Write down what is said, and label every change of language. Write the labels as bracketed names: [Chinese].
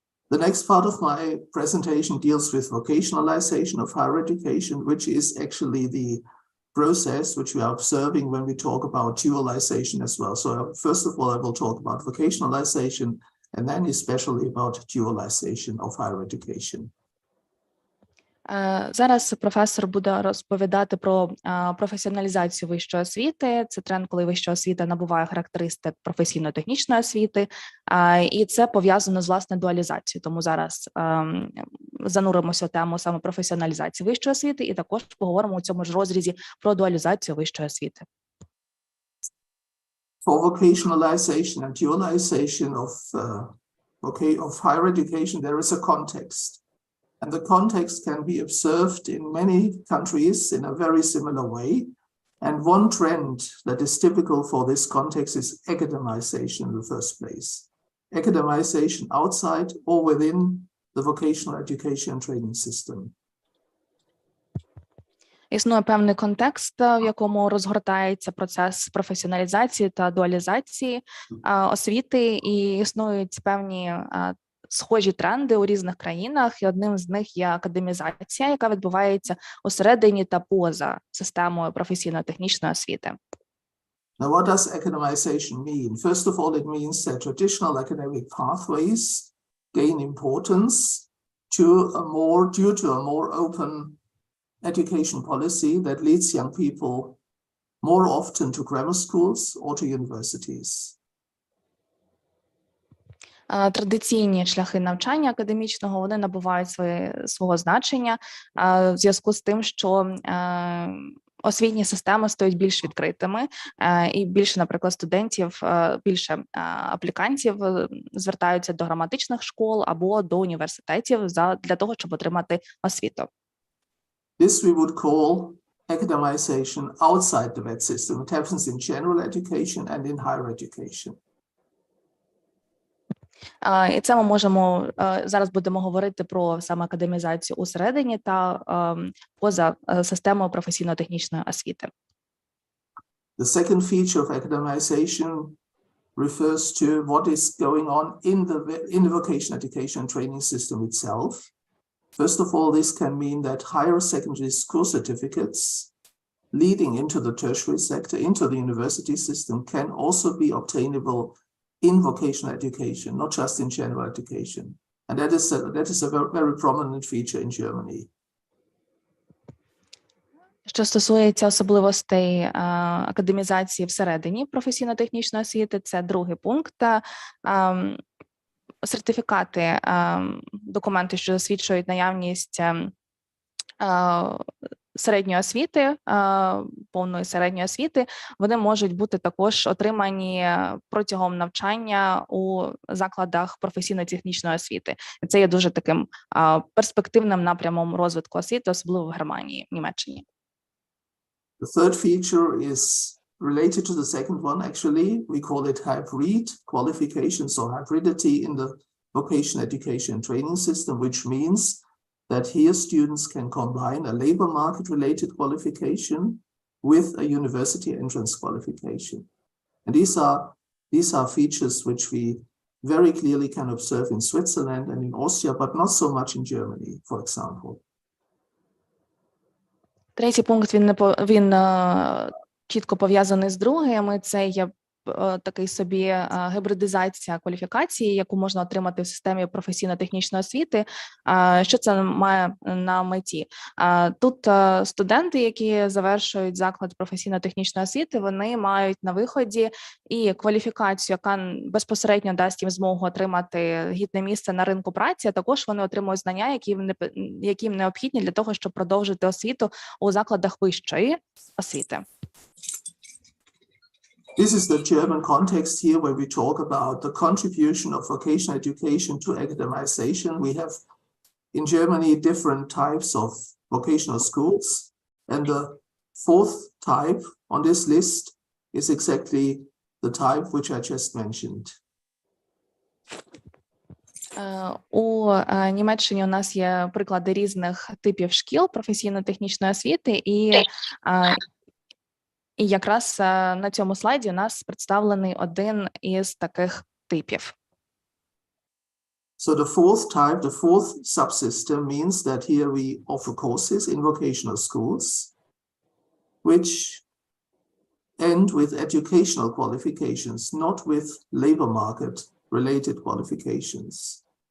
[English] The next part of my presentation deals with vocationalization of higher education, which is actually the process which we are observing when we talk about dualization as well. So first of all, I will talk about vocationalization and then especially about dualization of higher education. [Ukrainian] Зараз професор буде розповідати про професіоналізацію вищої освіти. Це тренд, коли вища освіта набуває характеристик професійно-технічної освіти, і це пов'язано з, власне, дуалізацією. Тому зараз зануримося в тему саме професіоналізації вищої освіти і також поговоримо у цьому ж розрізі про дуалізацію вищої освіти. [English] For vocationalization and dualization of higher education, there is a context. And the context can be observed in many countries in a very similar way. And one trend that is typical for this context is academization in the first place. Academization outside or within the vocational education and training system. [Ukrainian] Існує певний контекст, в якому розгортається процес професіоналізації та дуалізації освіти, і існують певні схожі тренди у різних країнах, і одним з них є академізація, яка відбувається усередині та поза системою професійно-технічної освіти. [English] Now, what does academization mean? First of all, it means that traditional academic pathways gain importance due to a more open education policy that leads young people more often to grammar schools or to universities. [Ukrainian] Традиційні шляхи навчання академічного, вони набувають свого значення в зв'язку з тим, що освітні системи стають більш відкритими, і більше, наприклад, студентів, більше аплікантів звертаються до граматичних школ або до університетів для того, щоб отримати освіту. [English] This we would call academization outside the VET system. It happens in general education and in higher education. [Ukrainian] І це ми можемо, зараз будемо говорити про саме академізацію усередині та поза системою професійно-технічної освіти. [English] The second feature of academization refers to what is going on in the vocational education and training system itself. First of all, this can mean that higher secondary school certificates leading into the tertiary sector, into the university system, can also be obtainable in vocational education, not just in general education. And that is a very prominent feature in Germany. [Ukrainian] Що стосується особливостей академізації всередині професійно-технічної освіти, це другий пункт. Сертифікати, документи, що засвідчують наявність середньої освіти, повної середньої освіти, вони можуть бути також отримані протягом навчання у закладах професійно-технічної освіти. Це є дуже таким перспективним напрямом розвитку освіти, особливо в Германії, в Німеччині. [English] The third feature is related to the second one, actually, we call it hybrid qualifications or hybridity in the vocational education and training system, which means that here students can combine a labor market related qualification with a university entrance qualification. And these are features which we very clearly can observe in Switzerland and in Austria, but not so much in Germany, for example. [Ukrainian] Третій пункт, він чітко пов'язаний з другим, це є такий собі гібридизація кваліфікації, яку можна отримати в системі професійно-технічної освіти. Що це має на меті? Тут студенти, які завершують заклад професійно-технічної освіти, вони мають на виході і кваліфікацію, яка безпосередньо дасть їм змогу отримати гідне місце на ринку праці, а також вони отримують знання, які їм необхідні для того, щоб продовжити освіту у закладах вищої освіти. [English] This is the German context here where we talk about the contribution of vocational education to academization. We have in Germany different types of vocational schools, and the fourth type on this list is exactly the type which I just mentioned. [Ukrainian] У Німеччині у нас є приклади різних типів шкіл професійно-технічної освіти, і якраз на цьому слайді у нас представлений один із таких типів. [English] So the fourth type, the fourth subsystem means that here we offer courses in vocational schools, which end with educational qualifications, not with labor market related qualifications.